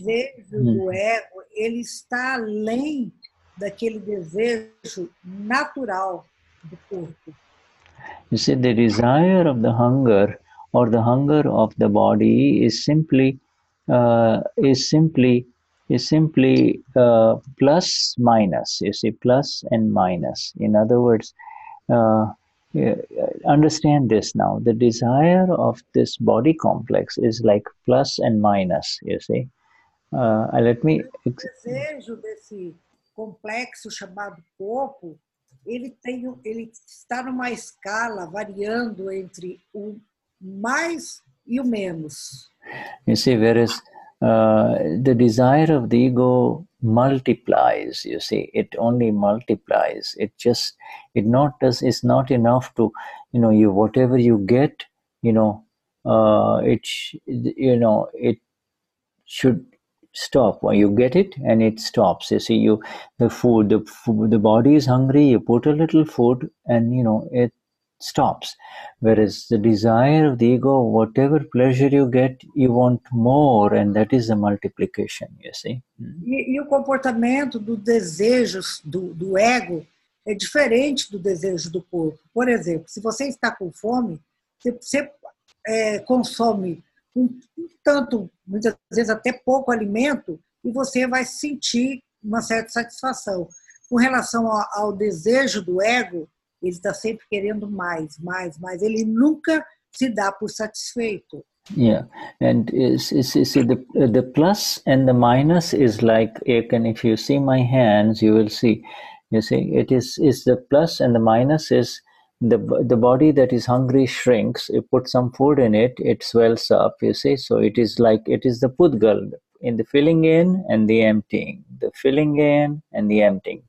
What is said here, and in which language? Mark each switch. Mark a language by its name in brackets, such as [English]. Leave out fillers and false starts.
[Portuguese] O desejo do ego, ele está além daquele desejo natural do corpo. [English] You see, the desire of the hunger or the hunger of the body is simply plus minus. You see, plus and minus. In other words, understand this now. The desire of this body complex is like plus and minus. You see. Let me. [Portuguese] O desejo desse complexo chamado corpo, ele está numa escala variando entre o mais e o menos. [English] You see, whereas the desire of the ego multiplies, you see, it only multiplies. It's not enough to, whatever you get, it should stop. You get it and it stops. You see, the body is hungry, you put a little food and, stops. Whereas the desire of the ego, whatever pleasure you get, you want more, and that is the multiplication, you see. [Portuguese] E o comportamento dos desejos do ego é diferente do desejo do corpo. Por exemplo, se você está com fome, você consome tanto, muitas vezes até pouco alimento, e você vai sentir uma certa satisfação. Com relação ao desejo do ego, ele está sempre querendo mais. Ele nunca se dá por satisfeito. [English] Yeah, and the plus and the minus is like, if you see my hands, you will see. You see, it is the plus and the minus is the body that is hungry shrinks. You put some food in it, it swells up. You see, so it is the pudgal, in the filling in and the emptying, the filling in and the emptying.